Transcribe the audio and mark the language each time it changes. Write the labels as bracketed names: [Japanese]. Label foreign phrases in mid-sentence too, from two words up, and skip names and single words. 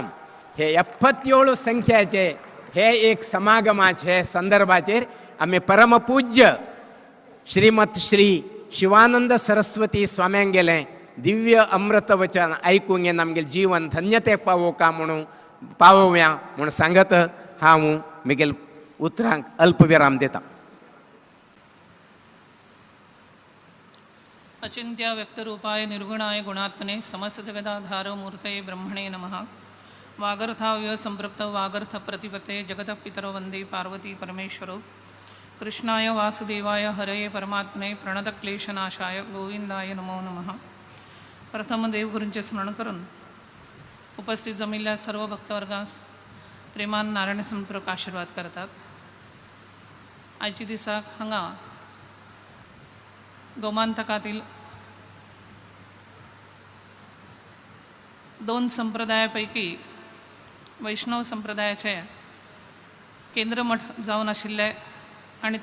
[Konkani] हे 77 संख्याचे हे एक समागमाचे संदर्भाचेर आमी परमपूज्य श्रीमत श्री शिवानंद सरस्वती स्वाम्यांक गेले दिव्य अमृत वचन आयकूंक येवन आमगे जीवन धन्यतेक पावोवका म्हणून पावोवया म्हणून सांगत हांव म्हगेल उतरांक अल्पविराम दिता. [Sanskrit] अचिंत्य व्यक्तरूपाय निर्गुणाय गुणात्मने समस्तजगदाधार मूर्तये ब्रह्मणे नमः. वागर्थाव्य संपृक्त वागर्थ प्रतिपते जगतः पितरो वंदे पार्वती परमेश्वरो. कृष्णाय वासुदेवाय हरये परमात्मने प्रणतक्लेशनाशाय गोविंदाय नमो नमः. [Konkani] प्रथम देवगुरूंचे स्मरण करून उपस्थित जमिल्ल्या सर्व भक्तवर्गास प्रेमान नारायण संपूर्वक आशीर्वाद करतात. आयच्या दिसाक हांगा गोमांतकातील 2 संप्रदायापैकी वैष्णव संप्रदायाचे केंद्रमठ जावन आशिल्ले आणि